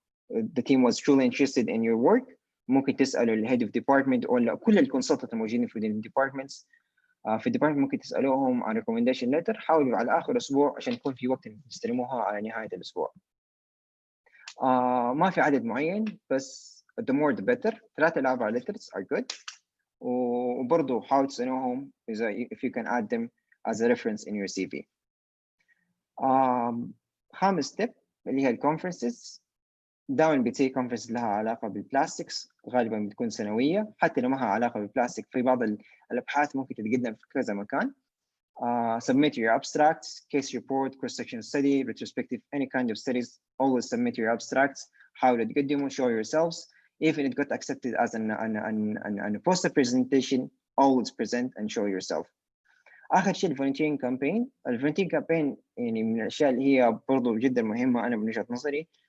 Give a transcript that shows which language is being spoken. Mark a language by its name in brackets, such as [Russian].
[English] the team was truly interested in your work. [Arabic] ممكن تسألوا ال head of department ولا كل الكونسلتنت الموجودين في ال departments. في الديبارتمنت ممكن تسألوهم عن recommendation letter. حاولوا على آخر أسبوع عشان يكون في وقت إنكم تستلموها على نهاية الأسبوع. ما في عدد معين بس [English] the more the better. 3 ل 4 letters are good. [Arabic] وبرضه حاولوا تسألوهم إذا [English] if you can add them as a reference in your CV. [Arabic] خامس step اللي هي الconferences. دائما بتصير conference لها علاقة بالبلاستكس، غالبا بتكون سنوية. حتى لو ما لها علاقة بالبلاستيك في بعض الأبحاث ممكن تتقدم في كذا مكان. [English] Submit your abstracts, case report, cross-section study, retrospective, any kind of studies. Always submit your abstracts. [Arabic] حاولوا تقدموا, [English] show yourselves. Even if it got accepted as a poster presentation, always present and show yourself. [Arabic] آخر شيء الفولنتيرنج كامبين. الفولنتيرنج كامبين يعني من الأشياء اللي هي برضو جدا مهمة أنا من وجهة نظري.